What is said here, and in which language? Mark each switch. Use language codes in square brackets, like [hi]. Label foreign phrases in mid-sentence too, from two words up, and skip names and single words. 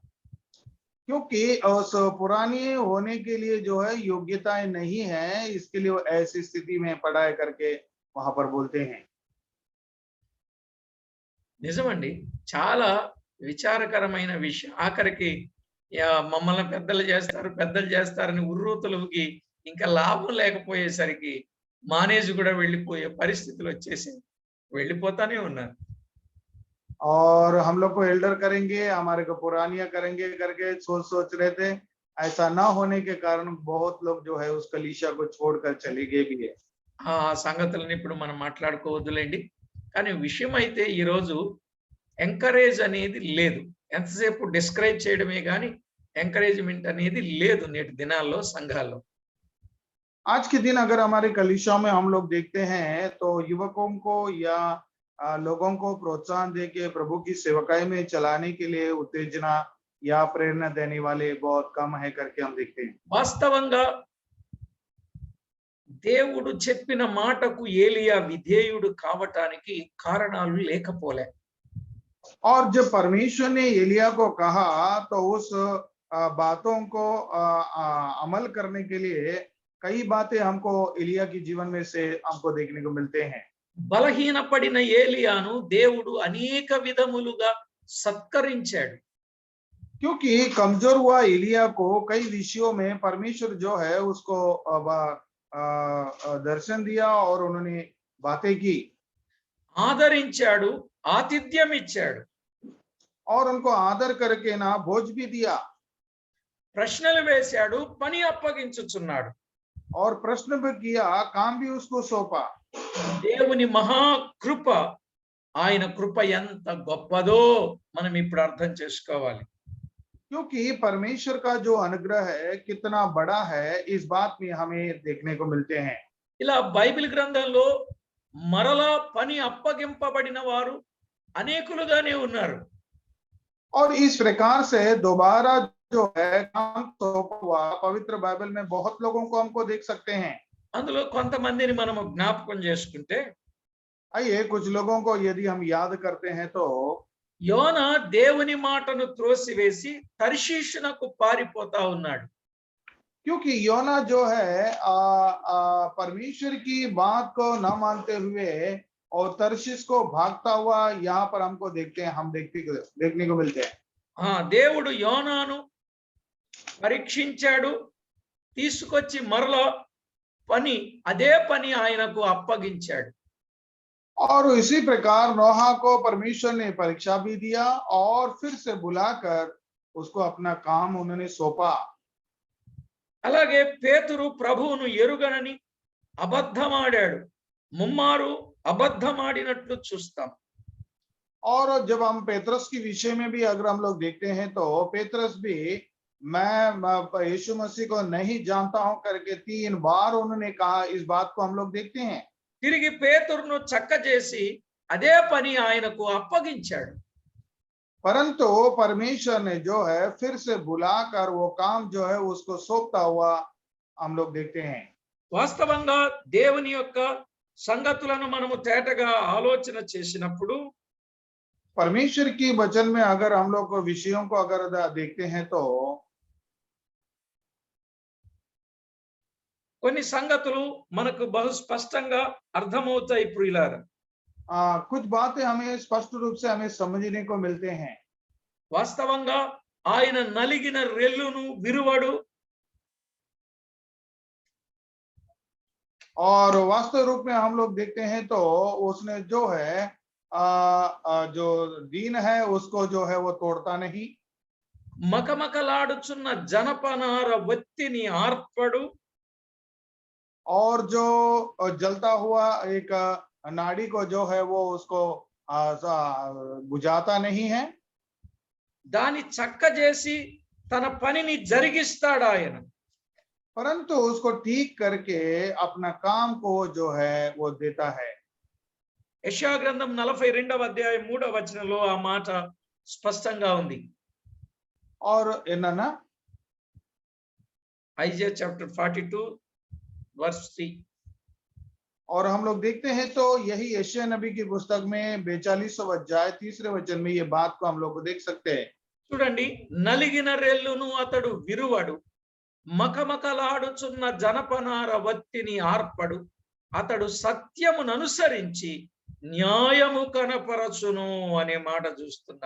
[hi] क्योंकि उस पुरानी होने के लिए जो है योग्यताएं नहीं है, इसके लिए वो ऐसी स्थिति में पढ़ाई करके वहां पर बोलते हैं। [te] నిజమండి. చాలా విచారకరమైన విషయం. ఆఖరికి మమ్మల్ని పెద్దలు చేస్తారని ఉర్రూతలుకి ఇంకా లాభం లేకపోయేసరికి మానేసి కూడా వెళ్ళిపోయే పరిస్థితులు వచ్చేసాయి. వెళ్ళిపోతానే ఉన్నారు. [hi] और हम लोग को एल्डर करेंगे, हमारे को पुरानिया करेंगे करके सोच रहे थे, ऐसा ना होने के कारण बहुत लोग जो है उस कलीसिया को छोड़कर चले गए भी है। [te] ఆ సంగతులను ఇప్పుడు మనం మాట్లాడుకోవద్దులేండి. కానీ విషయం అయితే ఈరోజు ఎంకరేజ్ అనేది లేదు. ఎంతసేపు డిస్కరేజ్ చేయడమే గాని ఎంకరేజ్‌మెంట్ అనేది లేదు నేటి దినాల్లో సంఘాల్లో. [hi] आज के दिन अगर हमारे कलीसिया में हम लोग देखते हैं तो युवकों को या लोगों को प्रोत्साहन दे के प्रभु की सेवकाई में चलाने के लिए उत्तेजना या प्रेरणा देने वाले बहुत कम है करके हम देखते हैं। [te] వాస్తవంగా దేవుడు చెప్పిన మాటకు ఏలియా విధేయుడు కావటానికి కారణాలు లేకపోలే. [hi] और जब परमेश्वर ने एलिया को कहा तो उस बातों को अमल करने के लिए कई बातें हमको एलिया के जीवन में से हमको देखने को मिलते हैं। [te] బలహీనపడిన ఏలియాను దేవుడు అనేక విధములుగా సత్కరించాడు. [hi] क्योंकि कमजोर हुआ एलिया को कई विषयों में परमेश्वर जो है उसको दर्शन दिया और उन्होंने बातें की, [te] ఆదరించాడు, ఆతిథ్యం ఇచ్చాడు, [hi] और उनको आदर करके ना भोज भी दिया, [te] ప్రశ్నలు వేశాడు, పని అప్పగించుచున్నాడు. [hi] और प्रश्न भी किया, काम भी उसको सौंपा। [te] దేవుని మహాకృప, ఆయన కృప ఎంత గొప్పదో మనం ఇప్పుడు అర్థం చేసుకోవాలి. [hi] क्योंकि परमेश्वर का जो अनुग्रह है कितना बड़ा है, इस बात में हमें देखने को मिलते हैं। [te] ఇలా బైబిల్ గ్రంథంలో మరలా పని అప్పగింపబడిన వారు అనేకులుగానే ఉన్నారు. [hi] और इस प्रकार से दोबारा जो है काम सौंपा हुआ पवित्र बाइबल में बहुत लोगों को हमको देख सकते हैं। [te] అందులో కొంతమందిని మనము జ్ఞాపకం చేసుకుంటే, [hi] आइए कुछ लोगों को यदि हम याद करते हैं तो [te] యోనా దేవుని మాటను త్రోసివేసి తర్షీషునకు పారిపోతా ఉన్నాడు. [hi] क्योंकि योना जो है परमेश्वर की बात को न मानते हुए और तर्शीश को भागता हुआ यहाँ पर हमको देखते हैं, हम देखने को मिलते हैं। [te] దేవుడు యోనాను పరీక్షించాడు, తీసుకొచ్చి మరలా అదే పని ఆయనకు అప్పగించాడు. [hi] और इसी प्रकार नोहा को परमेश्वर ने परीक्षा भी दिया और फिर से बुलाकर उसको अपना काम उन्होंने सौंपा। [te] అలాగే పేతురు ప్రభువును ఎరుగనని అబద్ధమాడాడు, ముమ్మారు అబద్ధమాడినట్లు చూస్తాం. [hi] और जब हम पेत्रस की विषय में भी अगर हम लोग देखते हैं तो पेत्रस भी मैं यीशु मसीह को नहीं जानता हूं करके 3 बार उन्होंने कहा। इस बात को हम लोग देखते हैं। [te] తిరిగి పేతురును చక్కజేసి అదే పని ఆయనకు అప్పగించాడు. [hi] परंतु परमेश्वर ने जो है फिर से बुलाकर वो काम जो है उसको सौंपता हुआ हम लोग देखते हैं। [te] వాస్తవంగా దేవుని యొక్క సంగతులను మనము తేటగా ఆలోచన చేసినప్పుడు [hi] परमेश्वर की वचन में अगर हम लोग विषयों को अगर देखते हैं तो [te] కొన్ని సంగతులు మనకు బహు స్పష్టంగా అర్థమవుతాయి ప్రియులారా. [hi] कुछ बातें हमें स्पष्ट रूप से हमें समझने को मिलते हैं। [te] వాస్తవంగా ఆయన నలిగిన రెల్లును విరువడు, [hi] और वास्तव रूप में हम लोग देखते हैं तो उसने जो है जो दीन है उसको जो है वो तोड़ता नहीं। [te] మకమకలాడుచున్న జనపనార వత్తిని ఆర్పడు, [hi] और जो जलता हुआ एक नाड़ी को जो है वो उसको बुझाता नहीं है। [te] దాని చక్కజేసి తన పనిని జరిగిస్తాడు ఆయన. [hi] परंतु उसको ठीक करके अपना काम को जो है वो देता है। [te] యెషయా గ్రంథం 42వ అధ్యాయం 3వ వచనంలో ఆ మాట స్పష్టంగా ఉంది. [hi] और ना [en] Isaiah chapter 42 verse 3. [hi] और हम लोग देखते हैं तो यही यशायाह नबी की पुस्तक में 42वां अध्याय 3रे वचन में ये बात को हम लोग को देख सकते हैं। [te] చూడండి, నలిగిన రెల్లును అతడు విరువడు, మకమకలాడుచున్న జనపనార వత్తిని ఆర్పడు, అతడు సత్యమును అనుసరించి న్యాయము కనపరచును అనే మాట చూస్తున్నాం.